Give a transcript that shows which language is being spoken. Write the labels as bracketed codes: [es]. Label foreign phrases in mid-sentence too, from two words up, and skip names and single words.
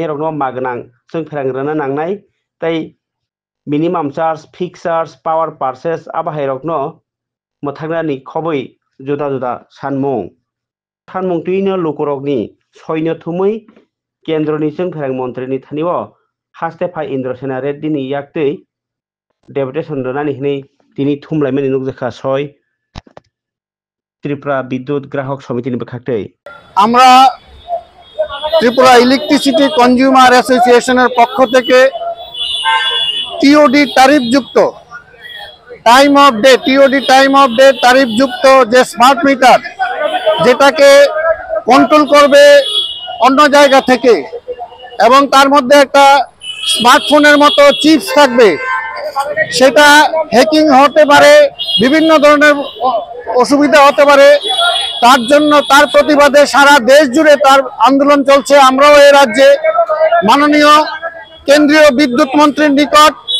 [trp] रगनो मागनां जों फेरां रना नांनाय ताय [en] minimum charge fixed charge power purchase [trp] आबाहाय रगनो मथागनानि खबै जुदा जुदा सानमुं तुइनो लुकुरगनि सयनो थुमै केन्द्रनि जों फेरां मन्त्रिनि थानिव हास्तेफा इन्द्रसेना रेड्डिनि याक्तै डेपुटेसन रनानि हनै दिनै थुमलायमानि नुकजाखा सय त्रिपुरा विद्युत ग्राहक समितिनि बखाक्तै [bn] আমরা ত্রিপুরা ইলেকট্রিসিটি কনজিউমার অ্যাসোসিয়েশনের পক্ষ থেকে টিওডি তারিফযুক্ত টিওডি [en] time of day [bn] তারিফযুক্ত যে [en] smart meter [bn] যেটাকে কন্ট্রোল করবে অন্য জায়গা থেকে এবং তার মধ্যে একটা স্মার্টফোনের মতো চিপস থাকবে সেটা হ্যাকিং হতে পারে বিভিন্ন ধরনের অসুবিধা হতে পারে তার জন্য তার প্রতিবাদে সারা দেশ জুড়ে তার আন্দোলন চলছে আমরাও এই রাজ্যে মাননীয় কেন্দ্রীয় বিদ্যুৎ মন্ত্রীর নিকট